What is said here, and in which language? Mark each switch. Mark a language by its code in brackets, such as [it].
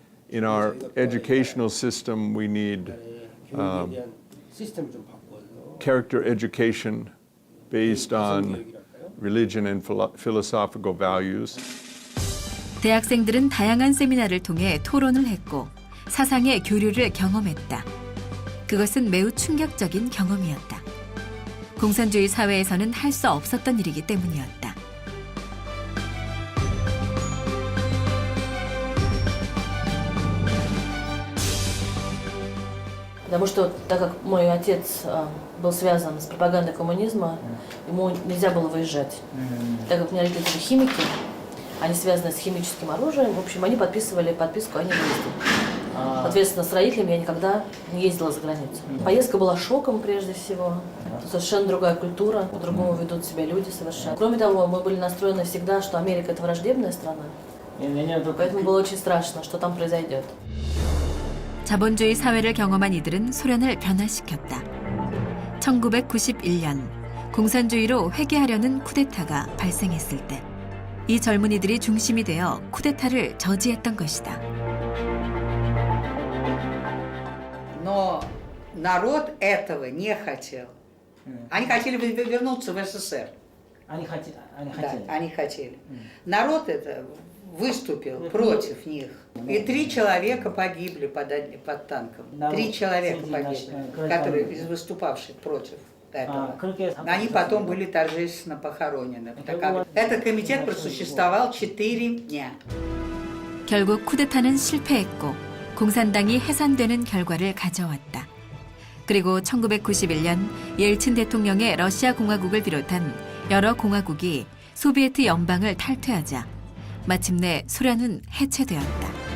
[en] In our educational system, we need character education based on religion and philosophical values. [ko] 대학생들은 다양한 세미나를 통해 토론을 했고 사상의 교류를 경험했다. 그것은 매우 충격적인 경험이었다. 공산주의 사회에서는 할 수 없었던 일이기 때문이었다. [ru] Потому что, так как мой отец был связан с пропагандой коммунизма, ему нельзя было выезжать. Так как у меня родители химики, они связаны с химическим оружием, в общем, они подписывали подписку о невыезде. Соответственно, с родителями я никогда не ездила за границу. Поездка была шоком прежде всего. Совершенно другая культура, по-другому ведут себя люди совершенно. Кроме того, мы были настроены всегда, что Америка – это враждебная страна. Поэтому было очень страшно, что там произойдет. [ko] 자본주의 사회를 경험한 이들은 소련을 변화시켰다. 1991년 공산주의로 회귀하려는 쿠데타가 발생했을 때 이 젊은이들이 중심이 되어 쿠데타를 저지했던 것이다. [ru] Но народ этого не хотел. Они хотели вернуться в СССР. Они хотели. Да, они хотели. Народ это выступил против них. И 3 человека погибли под танком. 3 человека погибли, которые из выступавших против этого. Они потом были торжественно похоронены. Этот комитет просуществовал 4 дня. [ko] 결국 쿠데타는 실패했고 공산당이 해산되는 결과를 가져왔다. 그리고 1991년 옐친 대통령의 러시아 공화국을 비롯한 여러 공화국이 소비에트 연방을 탈퇴하자 마침내 소련은 해체되었다.